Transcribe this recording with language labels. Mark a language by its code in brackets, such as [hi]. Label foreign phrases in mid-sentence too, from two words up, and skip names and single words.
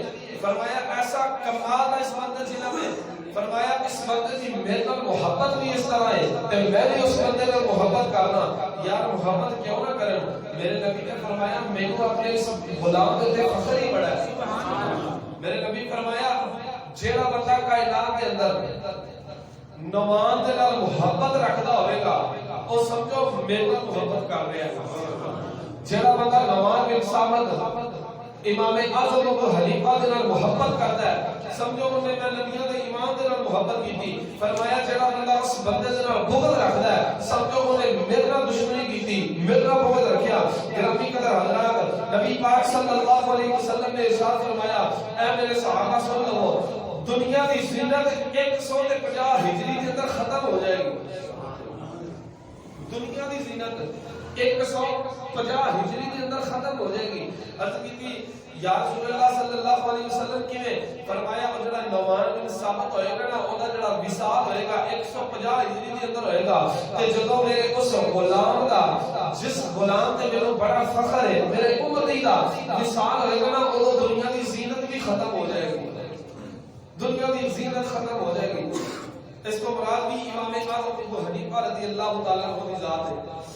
[pa] فرمایا ایسا کمال ہے اس بندے جنہاں میں فرمایا اس بندے کی میرے نال محبت بھی اس طرح ہے تے میں بھی اس بندے نال محبت کرنا. [ur] یار محبت کیوں نہ کریں؟ میرے نبی نے فرمایا میں کو اپنے اس غلام تے فخر ہی بڑا ہے. [pa] میرے نبی فرمایا جیڑا بندہ کائنات کے اندر نعمان دے نال محبت رکھدا ہوے گا او سمجھو میرے نال محبت کر رہا ہے. جیڑا بندہ نعمان بن ثابت امام اعظم ابو حنیفہ دے نال محبت کردا ہے سمجھو انہوں نے نبیوں دے ایمان دے نال محبت کیتی. فرمایا جڑا بندہ اس بندے دے نال بغض رکھدا ہے سمجھو انہوں نے میرے نال دشمنی کیتی میرے نال بغض رکھیا. گرامی قدر حضرات نبی پاک [ar] صلی اللہ علیہ وسلم [pa] نے ارشاد فرمایا اے میرے صحابہ سن لو دنیا دی زینت 150 ہجری کے اندر ختم ہو جائے گی. دنیا دی زینت 150 ہجری کے اندر ختم ہو جائے گی. عرض کی تھی [ar] یا رسول اللہ صلی اللہ علیہ وسلم [pa] کیویں؟ فرمایا وہ جڑا نعمان بن ثابت ہوئے گا نا اوندا جڑا وصال ہوئے گا 150 ہجری کے اندر ہوئے گا تے جدوں میرے اس غلام دا جس غلام تے میرے بڑا فخر ہے میرے امتی دا وصال ہوئے گا نا اودوں دنیا دی زینت بھی ختم ہو جائے گی. دنیا دی زینت [ur] ختم ہو جائے گی. اس کو مراد بھی امام اعظم ابو حنیفہ [ar] رضی اللہ تعالی عنہ [ur] کی ذات ہے.